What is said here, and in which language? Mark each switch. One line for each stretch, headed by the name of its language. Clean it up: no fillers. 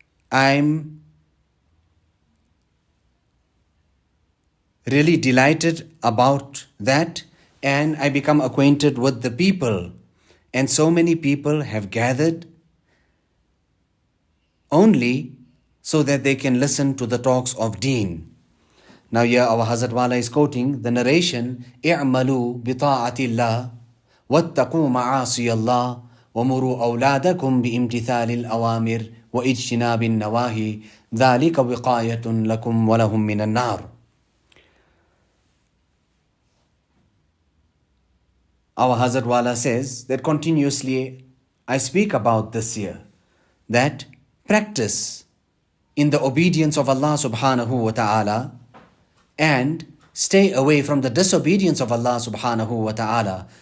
English: I'm really delighted about that, and I become acquainted with the people, and so many people have gathered only so that they can listen to the talks of Deen. Now here our Hazrat Wala is quoting the narration,
Arabic: "I'malu bi ta'atillah واتقوا معاصي الله ومروا أولادكم بامتثال الأوامر واجتناب النواهي ذلك وقاية لكم ولهم من النار."
English: Our Hazrat Wala says that continuously I speak about this year, that practice in the obedience of Allah subhanahu wa ta'ala and stay away from the disobedience of Allah subhanahu wa ta'ala.